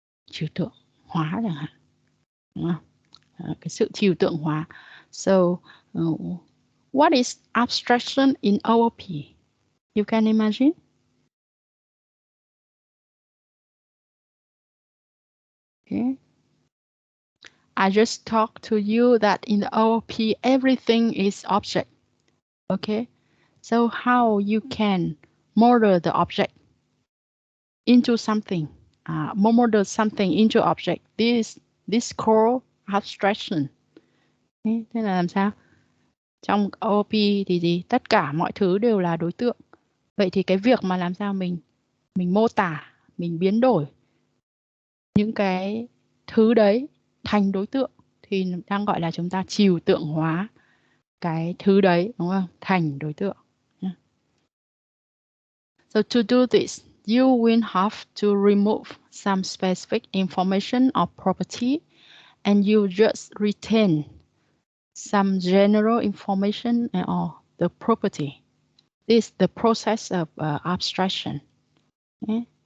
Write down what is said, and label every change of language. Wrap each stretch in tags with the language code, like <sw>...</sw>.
<vi>Trừu tượng hóa chẳng hạn, đúng không? Cái sự trừu tượng hóa.</vi> <en>So, what is abstraction in OOP? You can imagine? Okay. I just talked to you that in the OOP, everything is object. Okay. So how you can model the object into something, model something into object. This called abstraction.</en> <vi>Okay. Thế là làm sao? Trong OOP thì gì? Tất cả mọi thứ đều là đối tượng. Vậy thì cái việc mà làm sao mình mô tả, mình biến đổi những cái thứ đấy thành đối tượng thì đang gọi là chúng ta trừu tượng hóa cái thứ đấy, đúng không? Thành đối tượng.</vi> <en>So to do this, you will have to remove some specific information or property, and you just retain some general information or the property. This is the process of abstraction. Okay?</en>